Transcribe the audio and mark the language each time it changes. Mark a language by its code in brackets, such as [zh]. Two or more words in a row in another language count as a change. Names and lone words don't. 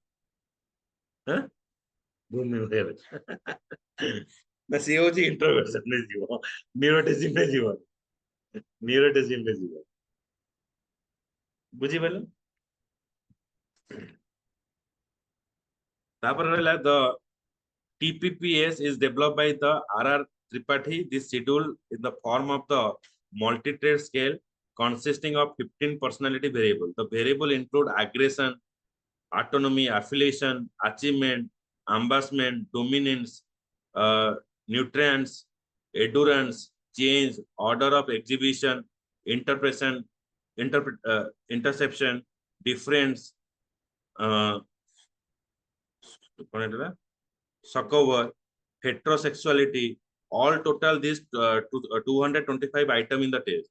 [or] ହଁ ଭୂମି ଉଠେଇବା ନା ସିଏ ହଉଛି ଇଣ୍ଟ୍ରୋଭର୍ସନ ରେ ଯିବ, ନ୍ୟୁରୋଟିଜିମ୍ ରେ ଯିବ, ନ୍ୟୁରୋଟିଜିମ୍ ରେ ଯିବ। ବୁଝିପାରିଲ? ତାପରେ ରହିଲା [en] TPPS is developed by the R.R. Tripathi. This schedule in the form of the multi-trait scale consisting of 15 personality variables. The variable include aggression, autonomy, affiliation, achievement, embarrassment, dominance, uh, nutrients, endurance, change, order of exhibition, interpretation, interception, difference, uh, Suckover, heterosexuality, all total these 225 item in the test.